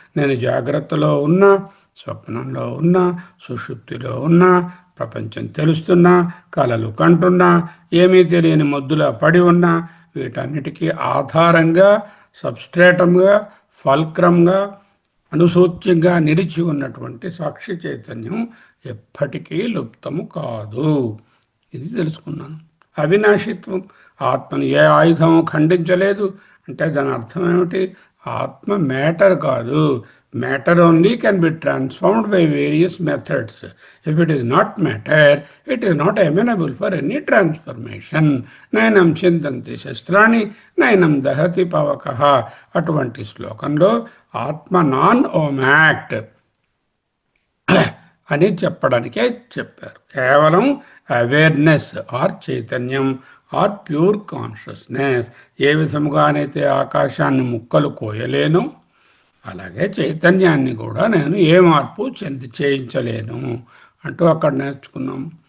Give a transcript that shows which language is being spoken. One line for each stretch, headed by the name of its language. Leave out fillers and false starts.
Telugu: నేను జాగ్రత్తలో ఉన్నా, స్వప్నంలో ఉన్నా, సుషుప్తిలో ఉన్నా, ప్రపంచం తెలుస్తున్నా, కలలు కంటున్నా, ఏమీ తెలియని మొద్దులా పడి ఉన్నా, వీటన్నిటికీ ఆధారంగా సబ్స్ట్రేటంగా ఫల్క్రంగా అనుసూచ్యంగా నిలిచి ఉన్నటువంటి సాక్షి చైతన్యం ఎప్పటికీ లుప్తము కాదు. ఇది తెలుసుకున్నాను. అవినాశిత్వం, ఆత్మను ఏ ఆయుధము ఖండించలేదు అంటే దాని అర్థం ఏమిటి? ఆత్మ మ్యాటర్ కాదు.
English: Matter only can be transformed by various methods. If it is not matter, it is not amenable for any transformation.
Sanskrit: Nainam chintanti shastrani, nainam dahati pavakaha.
Telugu: అటువంటి శ్లోకంలో ఆత్మ నాన్ ఓమాక్ట్ అని చెప్పడానికే చెప్పారు.
English: కేవలం awareness or చైతన్యం or pure consciousness.
Telugu: ఏ విధముగానైతే ఆకాశాన్ని ముక్కలు కోయలేను, అలాగే చైతన్యాన్ని కూడా నేను ఏ మార్పు చేయించలేను అంటూ అక్కడ నేర్చుకున్నాం.